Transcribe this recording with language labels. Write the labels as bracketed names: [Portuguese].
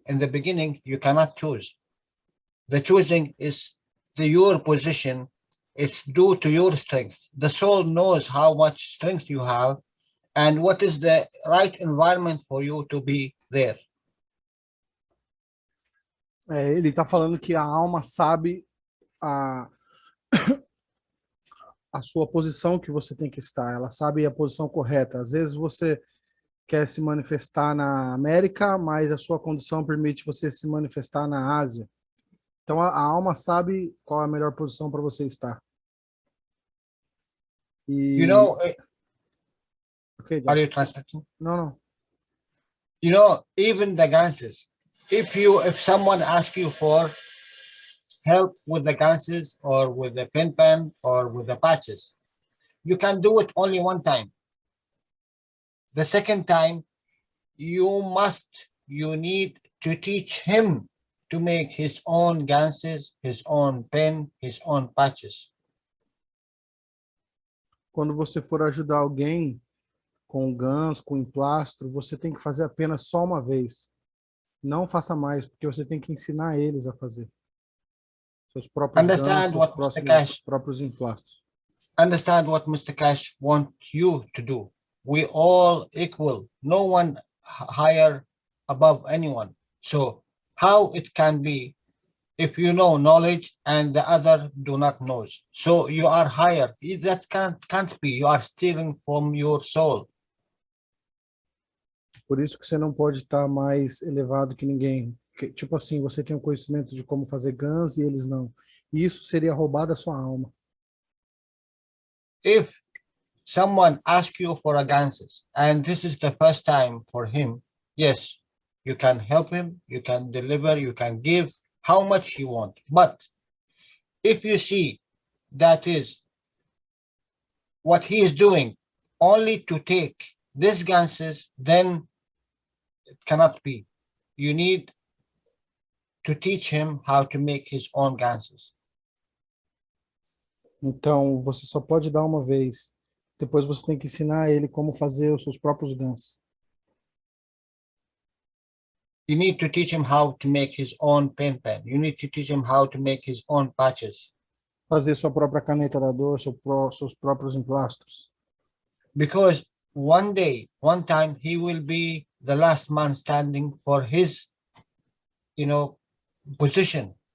[English] In the beginning, you cannot choose. The choosing is your position. It's due to your strength. The soul knows how much strength you have and what is the right environment for you to be there. [Portuguese] Ele está falando que a alma sabe a sua posição que você tem que estar. Ela sabe a posição correta. Às vezes você quer se manifestar na América, mas a sua condição permite você se manifestar na Ásia. Então a alma sabe qual é a melhor posição para você estar. E... [English] Okay, are you translating? No. Even the ganses. If someone asks you for help with the ganses or with the pen or with the patches, you can do it only one time. The second time, you need to teach him to make his own ganses, his own pen, his own patches. [Portuguese] Quando você for ajudar alguém com ganso, com emplastro, você tem que fazer apenas só uma vez. Não faça mais, porque você tem que ensinar eles a fazer. Seus próprios gansos, seus próprios emplastros. [English] Understand what Mr. Cash wants you to do. We all equal. No one higher above anyone. So how it can be if you know knowledge and the other do not know? So you are higher. That can't be. You are stealing from your soul. [Portuguese] Por isso que você não pode estar mais elevado que ninguém. Tipo assim, você tem o conhecimento de como fazer guns e eles não. E isso seria roubar da sua alma. [English] If someone asks you for a ganses and this is the first time for him, yes, you can help him, you can deliver, you can give how much you want. But if you see that is what he is doing only to take this ganses, then it cannot be. You need to teach him how to make his own ganses. [Portuguese] Então, você só pode dar uma vez. Depois você tem que ensinar ele como fazer os seus próprios gansos. [English] You need to teach him how to make his own pen. You need to teach him how to make his own patches. [Portuguese] Fazer sua própria caneta da dor, seus próprios emplastros. [English] Because one day, one time, he will be the last man standing for his, position.